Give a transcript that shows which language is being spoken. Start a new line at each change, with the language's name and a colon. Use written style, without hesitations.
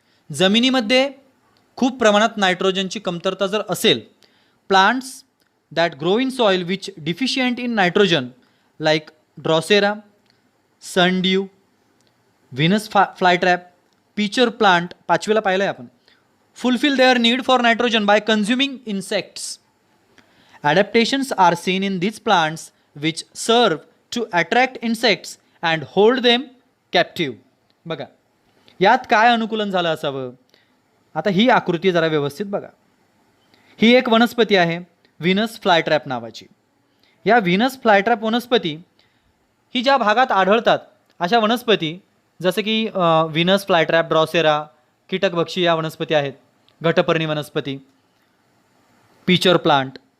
Marathi: जमिनीमध्ये खूप प्रमाणात नायट्रोजनची कमतरता जर असेल,
English: plants that grow in soil which deficient in nitrogen like drosera, sundew, Venus flytrap, pitcher plant,
Marathi: 5वीला पाहिलं आहे आपण,
English: Fulfil their need for nitrogen by consuming insects. Adaptations are seen in these plants which serve to attract insects and hold them captive.
Marathi: बघा यात काय अनुकूलन झालं असावं. आता ही आकृती जरा व्यवस्थित बघा. ही एक वनस्पती आहे व्हीनस फ्लायट्रॅप नावाची. या व्हीनस फ्लायट्रॅप वनस्पती ही ज्या भागात आढळतात अशा वनस्पती जसं की व्हीनस फ्लायट्रॅप, ड्रॉसेरा, कीटकभक्षी या वनस्पती आहेत, घटपर्णी वनस्पती, पीचर प्लांट.